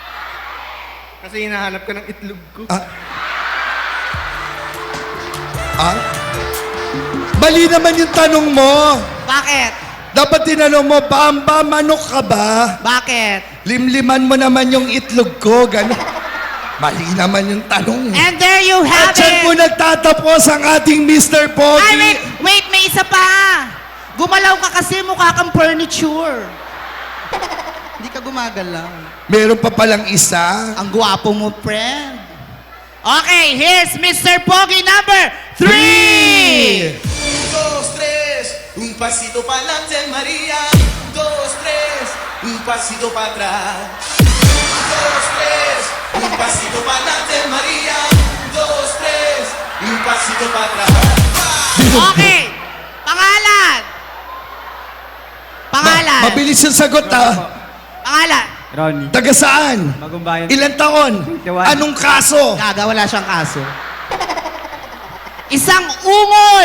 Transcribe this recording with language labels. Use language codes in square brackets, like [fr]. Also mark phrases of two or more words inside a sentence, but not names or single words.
[tl] Kasi hinahanap ka ng itlog ko. Ah? Mali naman yung tanong mo. Bakit? Dapat tinanong mo, Bamba, manok ka ba? Bakit? Limliman mo naman yung itlog ko, gano'n. Mali naman yung tanong. [en] And there you have [tl] At dyan po [en] it! [tl] nagtatapos ang ating Mr. Pogi. Ay, wait, may isa pa! Gumalaw ka kasi mukha kang furniture. Hindi ka gumagalaw. Meron pa palang isa. Ang gwapo mo, friend. [en] Okay, here's Mr. [tl] Pogi number 3! 3! [es] 2, 3, un pasito pa'lante María. 2, 3, un pasito para atrás. 2, 3, un pasito pa'lante María. 2, 3, un pasito para atrás. [tl] Okay, pangalan. Pangalan. Mabilis yung sagot, ha? Pangalan. Ronnie. Taga saan? Magumbayan. Ilan taon? 21. Anong kaso? Gaga, wala siyang kaso. Isang ungol.